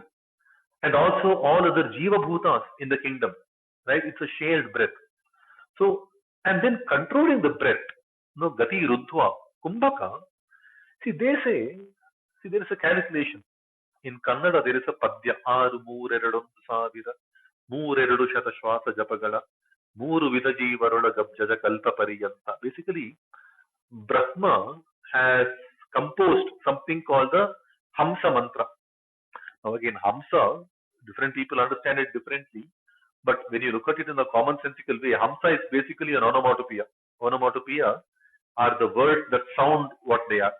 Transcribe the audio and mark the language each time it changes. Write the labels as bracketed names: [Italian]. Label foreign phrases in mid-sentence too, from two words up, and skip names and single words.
[English] And also all other [Sanskrit] जीव भूत [English] in the kingdom, right? It's a shared breath. So, and then controlling the breath, no, [Sanskrit] गति रुद्ध्वा, कुम्भक. [English] See, they say, see, there is a calculation. In Kannada, there is a padya, [Kannada] ಆರು ಮೂರೆರಡೊಂದು ಸಾವಿರ ಮೂರೆರಡು ಶತಶ್ವಾಸ ಜಪಗಳ ಮೂರು ವಿಧ ಜೀವರೊಳಗಬ್ಜದ ಕಲ್ಪ ಪರ್ಯಂತ. [English] Basically, Brahma has composed something called the Hamsa mantra. Now again, Hamsa, different people understand it differently, but when you look at it in a commonsensical way, Hamsa is basically an onomatopoeia. Onomatopoeia are the words that sound what they are.